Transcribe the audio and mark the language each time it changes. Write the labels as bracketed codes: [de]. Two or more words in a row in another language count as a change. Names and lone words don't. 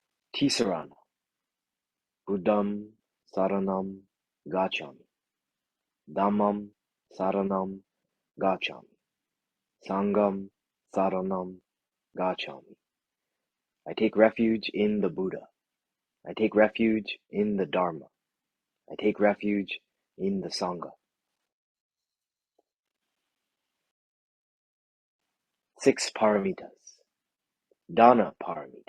[pi] Tisarana. Buddham saranam gacchami. Dhammam saranam gacchami. Sangham saranam gacchami. [en] I take refuge in the Buddha. I take refuge in the Dharma. I take refuge in the Sangha. 6 paramitas. [pi] Dana paramita.